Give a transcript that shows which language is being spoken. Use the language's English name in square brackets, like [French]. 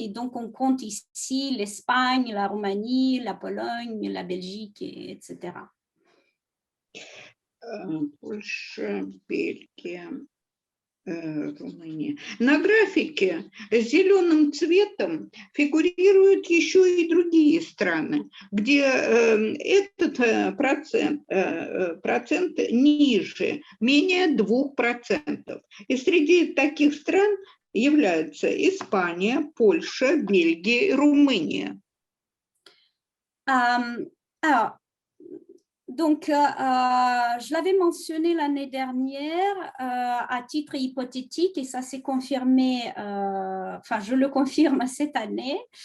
[French] Et donc, on compte ici l'Espagne, la Roumanie, la Pologne, la Belgique, etc. [Russian] Польша, Бельгия, Румыния. На графике зеленым цветом фигурируют еще и другие страны, где этот процент ниже, менее 2%. И среди таких стран являются Испания, Польша, Бельгия и Румыния. [French] Alors, donc, je l'avais mentionné l'année dernière à titre hypothétique et ça s'est confirmé, enfin, je le confirme cette année.